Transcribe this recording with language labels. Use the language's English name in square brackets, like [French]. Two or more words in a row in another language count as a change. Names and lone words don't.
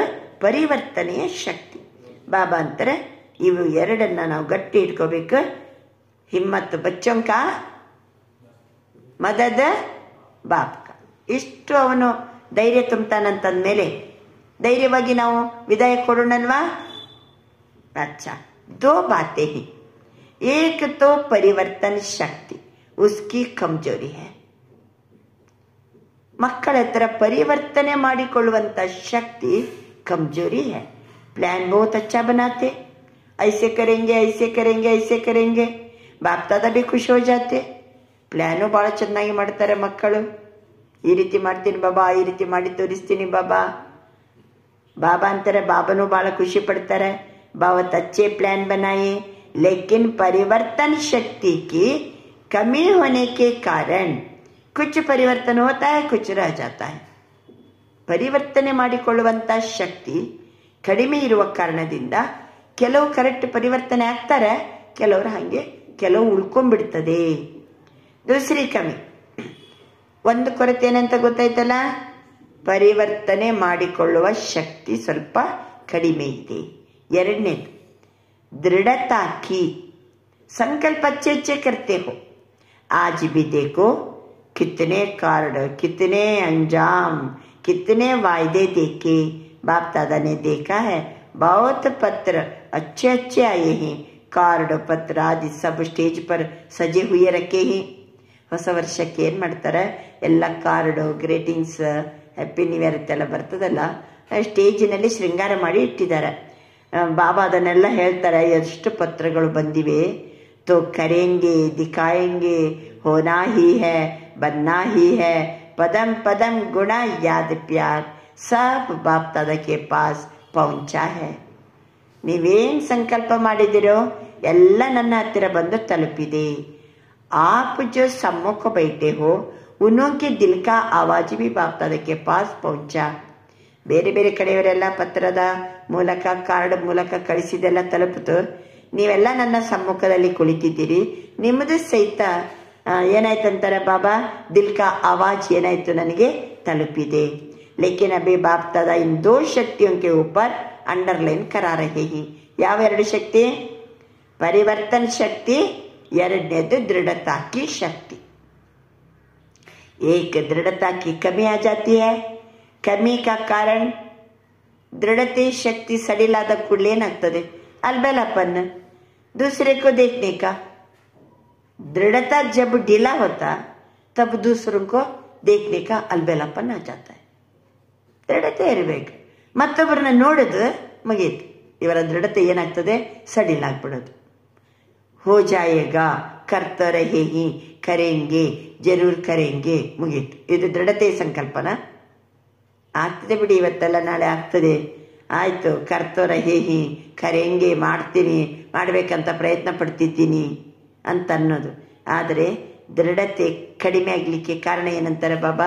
[Kannada] ಪರಿವರ್ತನೆಯ ಶಕ್ತಿ. ಬಾಬಾ ಅಂತಾರೆ ಇವು ಎರಡನ್ನ ನಾವು ಗಟ್ಟಿ ಇಟ್ಕೋಬೇಕು. [Hindi] हिम्मत बच्चों का मदद बाप का, [Kannada] ಇಷ್ಟು ಅವನು ಧೈರ್ಯ ತುಂಬ್ತಾನಂತಂದ್ಮೇಲೆ ಧೈರ್ಯವಾಗಿ ನಾವು ವಿದಾಯ ಕೊಡೋಣಲ್ವಾ? [Hindi] अच्छा, 2 बातें ही। एक तो परिवर्तन शक्ति उसकी कमजोरी है. [Kannada] ಮಕ್ಕಳ ಹತ್ರ ಪರಿವರ್ತನೆ ಮಾಡಿಕೊಳ್ಳುವಂತ ಶಕ್ತಿ [Hindi] कमजोरी है. प्लान बहुत अच्छा बनाते, ऐसे करेंगे ऐसे करेंगे ऐसे करेंगे, बाप दादा भी खुश हो जाते. [Kannada] ಪ್ಲಾನು ಬಹಳ ಚೆನ್ನಾಗಿ ಮಾಡ್ತಾರೆ ಮಕ್ಕಳು. ಈ ರೀತಿ ಮಾಡ್ತೀನಿ ಬಾಬಾ, ಈ ರೀತಿ ಮಾಡಿ ತೋರಿಸ್ತೀನಿ ಬಾಬಾ. ಬಾಬಾ ಅಂತಾರೆ, ಬಾಬಾನು ಬಹಳ ಖುಷಿ ಪಡ್ತಾರೆ. [Hindi] बहुत अच्छे प्लान बनाए, लेकिन परिवर्तन शक्ति की कमी होने के कारण कुछ परिवर्तन होता है, कुछ रह जाता है. [Kannada] ಪರಿವರ್ತನೆ ಮಾಡಿಕೊಳ್ಳುವಂತ ಶಕ್ತಿ ಕಡಿಮೆ ಇರುವ ಕಾರಣದಿಂದ ಕೆಲವು ಕರೆಕ್ಟ್ ಪರಿವರ್ತನೆ ಆಗ್ತಾರೆ, ಕೆಲವರು ಹಾಗೆ ಕೆಲವು ಉಳ್ಕೊಂಡ್ಬಿಡ್ತದೆ. [Hindi] दूसरी कमी, [Kannada] ಒಂದು ಕೊರತೆ ಏನಂತ ಗೊತ್ತಾಯ್ತಲ್ಲ? ಪರಿವರ್ತನೆ ಮಾಡಿಕೊಳ್ಳುವ ಶಕ್ತಿ ಸ್ವಲ್ಪ ಕಡಿಮೆ ಇದೆ. [Hindi] ಎರಡನೇದು दृढ़ता की, संकल्प अच्छे अच्छे करते हो. आज भी देखो कितने कार्ड, कितने अंजाम, कितने वायदे देखे बाप दादा ने देखा है. बहुत पत्र अच्छे अच्छे आए हैं, कार्ड पत्र आदि सब स्टेज पर सजे हुए रखे हैं. [Kannada] ಹೊಸ ವರ್ಷಕ್ಕೆ ಏನು ಮಾಡ್ತಾರೆ, ಎಲ್ಲ ಕಾರ್ಡು, ಗ್ರೀಟಿಂಗ್ಸ್, [English] Happy New Year [Kannada] ಅಂತೆಲ್ಲ ಬರ್ತದಲ್ಲ, ಸ್ಟೇಜಿನಲ್ಲಿ ಶೃಂಗಾರ ಮಾಡಿ ಇಟ್ಟಿದ್ದಾರೆ. ಬಾಬಾ ಅದನ್ನೆಲ್ಲ ಹೇಳ್ತಾರೆ, ಎಷ್ಟು ಪತ್ರಗಳು ಬಂದಿವೆ, [Hindi] तो करेंगे दिखाएंगे, होना ही है बनना ही है, पदम पदम गुना याद प्यार सब बाप दादा के पास पहुंचा है. [Kannada] ನೀವೇನು ಸಂಕಲ್ಪ ಮಾಡಿದಿರೋ ಎಲ್ಲ ನನ್ನ ಹತ್ತಿರ ಬಂದು ತಲುಪಿದೆ. [Hindi] आप जो सम्मुख बैठे हो उनके दिल का आवाज भी बाप दादा के पास पहुंचा. [Kannada] ಬೇರೆ ಬೇರೆ ಕಡೆಯವರೆಲ್ಲ ಪತ್ರದ ಮೂಲಕ, ಕಾರ್ಡ್ ಮೂಲಕ ಕಳಿಸಿದೆಲ್ಲ ತಲುಪಿತು. ನೀವೆಲ್ಲ ನನ್ನ ಸಮ್ಮುಖದಲ್ಲಿ ಕುಳಿತಿದ್ದೀರಿ. ನಿಮ್ಮದು ಸಹಿತ ಏನಾಯ್ತಂತಾರೆ ಬಾಬಾ, [Hindi] दिल का आवाज़ [Kannada] ಏನಾಯ್ತು, ನನಗೆ ತಲುಪಿದೆ. [Hindi] लेकिन अभी बाप दादा इन दो शक्तियों के ऊपर अंडरलाइन करा रहे हैं. [Kannada] ಯಾವ ಎರಡು ಶಕ್ತಿ? ಪರಿವರ್ತನ ಶಕ್ತಿ, ಎರಡನೇದು [Hindi] दृढ़ता की शक्ति. एक दृढ़ता की कमी आ जाती है. कमी का कारण दृढ़ते शक्ति [Kannada] ಸಡಿಲಾದ ಕೂಡಲೇ ಏನಾಗ್ತದೆ, [Hindi] अलबेलापन, दूसरे को देखने का. दृढ़ता जब ढीला होता तब दूसरों को देखने का अलबेलापन आ जाता है. [Kannada] ದೃಢತೆ ಇರಬೇಕು. ಮತ್ತೊಬ್ಬರನ್ನ ನೋಡೋದು ಮುಗೀತು, ಇವರ ದೃಢತೆ ಏನಾಗ್ತದೆ, ಸಡಿಲಾಗ್ಬಿಡೋದು. [Hindi] हो जाएगा, करते रहेंगे, करेंगे, जरूर करेंगे, [Kannada] ಮುಗೀತು. ಇದು ದೃಢತೆ ಸಂಕಲ್ಪನ. ಆಗ್ತದೆ ಬಿಡಿ, ಇವತ್ತೆಲ್ಲ ನಾಳೆ ಆಗ್ತದೆ, ಆಯಿತು, [Hindi] करते रहेंगे, करेंगे, [Kannada] ಮಾಡ್ತೀನಿ, ಮಾಡಬೇಕಂತ ಪ್ರಯತ್ನ ಪಡ್ತಿದ್ದೀನಿ ಅಂತ ಅನ್ನೋದು. ಆದರೆ ದೃಢತೆ ಕಡಿಮೆ ಆಗಲಿಕ್ಕೆ ಕಾರಣ ಏನಂತಾರೆ ಬಾಬಾ?